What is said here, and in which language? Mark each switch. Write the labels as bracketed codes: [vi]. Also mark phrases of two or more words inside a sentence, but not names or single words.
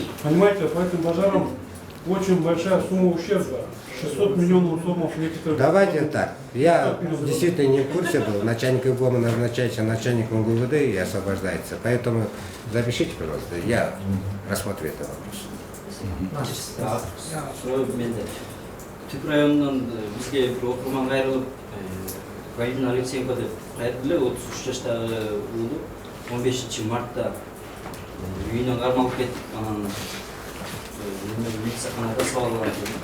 [ru] Понимаете, по этим пожарам очень большая сумма ущерба. 600 миллионов сомов некоторых. Давайте так. Я действительно не в курсе был. Начальник ГОМа назначается начальником ГУВД и освобождается. Поэтому запишите, пожалуйста. Я рассмотрю этот вопрос. [ky] Менде Түп районунан бизге бир окурман кайрылып, Галина Алексеенко деп кайрылды, 33 жаштагы уулу 15 мартта үйүнөн кармалып кетип, анан милицияханада сабалган экен.